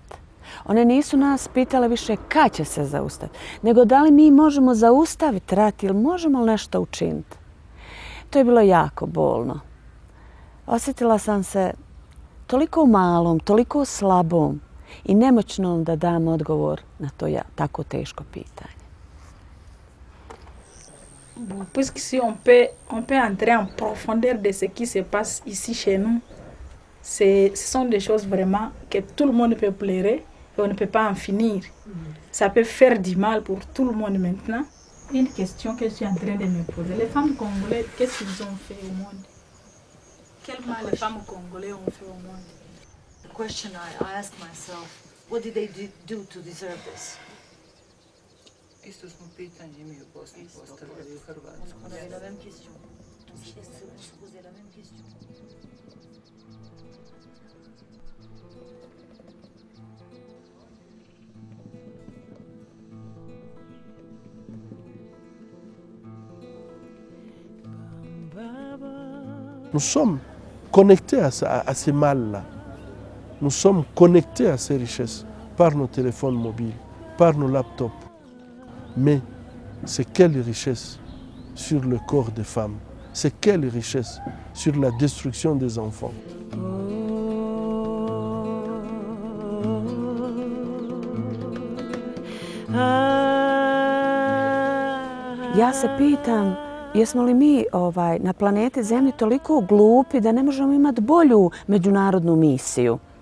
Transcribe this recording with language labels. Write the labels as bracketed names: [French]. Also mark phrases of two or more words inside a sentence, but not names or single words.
[Bosnian] One nisu nas pitale više kad će se zaustaviti, nego da li mi možemo zaustaviti rat ili možemo nešto učiniti. To je bilo jako bolno. Osjetila sam se toliko malom, toliko slabom i nemoćnom da dam odgovor na to tako teško pitanje. [French] Puisque si on peut entrer en profondeur de ce qui se passe ici chez nous, ce sont des choses vraiment que tout le monde peut pleurer et on ne peut pas en finir. Ça peut faire du mal pour tout le monde maintenant. Une question que je suis en train de me poser. Les femmes congolaises, qu'est-ce qu'ils ont fait au monde? Quel mal les femmes congolaises ont fait au monde? [English] The question I ask myself, what did they do to deserve this? [Bosnian] Isto smo pitanje mi u Bosni postavili u Hrvatskoj. [French] On avait la même question. On se posait la même question. Nous sommes connectés à ces mal-là. Nous sommes connectés à ces richesses par nos téléphones mobiles, par nos laptops. Mais c'est quelle richesse sur le corps des femmes? C'est quelle richesse sur la destruction des enfants? [Bosnian] Ja se pitam, jesmo li mi na planeti Zemlji toliko glupi da ne možemo imati bolju međunarodnu misiju?